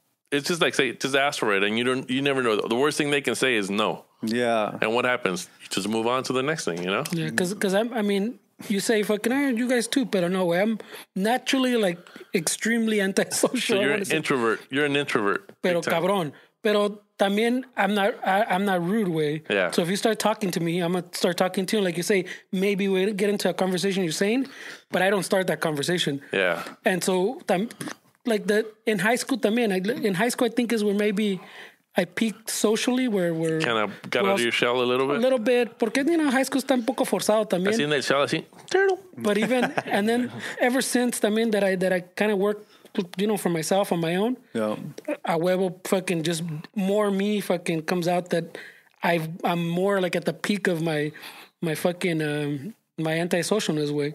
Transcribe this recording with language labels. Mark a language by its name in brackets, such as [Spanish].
[English] It's just like, say, just ask for it, and you never know. The worst thing they can say is no. Yeah. And what happens? You just move on to the next thing, you know? Yeah, because I mean, you say fucking, you guys too, but no way. I'm naturally like extremely antisocial. So you're an introvert. You're an introvert. [Spanish] Pero [English] Big time. [Spanish] cabrón. Pero también [English] I'm not rude, way. Yeah. So if you start talking to me, I'm gonna start talking to you. Like you say, maybe we get into a conversation you're saying, but I don't start that conversation. Yeah. And so, like in high school, también. In high school, I think is where maybe I peaked socially, where Kind of got out of your shell a little bit. A little bit, [Spanish] porque high school está un poco forzado también. Así en el shell, así. [English] But even and then ever since también that I kind of worked, for myself on my own. Yeah. [Spanish] A huevo [English] fucking just more me fucking comes out that I'm more like at the peak of my fucking my antisocialness way.